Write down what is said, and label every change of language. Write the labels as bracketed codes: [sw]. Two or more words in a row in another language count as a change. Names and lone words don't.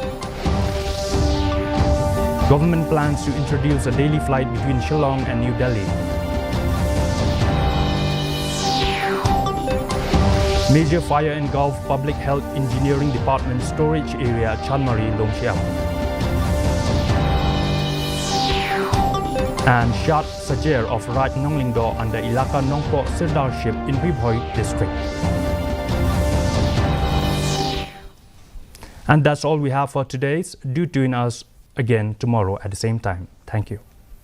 [en] Government plans to introduce a daily flight between Shillong and New Delhi. Major fire engulfed Public Health Engineering Department storage area Chanmari, Longxiao. And Shat Sajer of Raj Nonglingdo under Ilaka Nongpo Sirdarship in Ribhoi district. And that's all we have for today. Do tune us again tomorrow at the same time. Thank you.